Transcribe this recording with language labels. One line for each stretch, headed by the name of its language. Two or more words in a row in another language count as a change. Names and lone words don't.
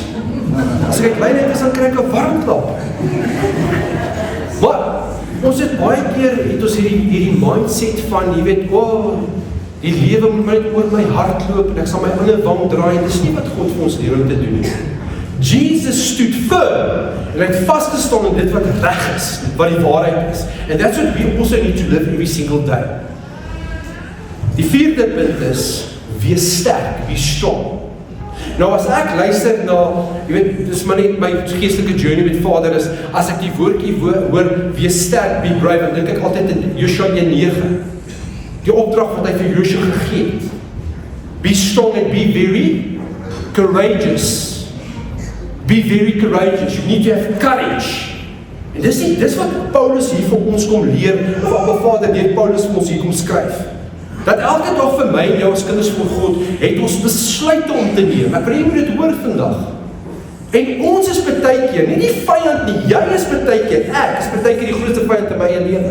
Afrikaans: As ek klein is, dan kry ek 'n warm klap. Maar ons het baie keer het ons hierdie mindset van, jy weet, die lewe moet net oor my hart loop en ek sal my ander wang draai. En dis nie wat God vir ons leer om te doen nie. Jesus
English: stood firm
Afrikaans: en hy het vasgestaan in dit wat reg is, wat die waarheid is.
English: And that's what we also need to live every single day.
Afrikaans: Die vierde punt is, wees sterk,
English: be strong.
Afrikaans: Nou as ek luister na, jy weet, dis maar net my geestelike journey met Vader is, as ek die woordjie hoor, wees sterk,
English: be brave,
Afrikaans: dan dink ek altyd in Joshua 1:9, die opdrag wat hy vir Joshua gegee het.
English: Be strong and be very courageous. Be very courageous, you need to have courage.
Afrikaans: En dis wat Paulus hier vir ons kom leer, of Abba Vader deur Paulus vir ons hier kom skryf. Dat elke dag vir my en jou as kinders van God, het ons besluite om te neem. Ek wil jy moet dit hoor vandag. En ons is partykeer, nie die vyand nie, jy is partykeer, ek is partykeer die grootste vyand in my lewe.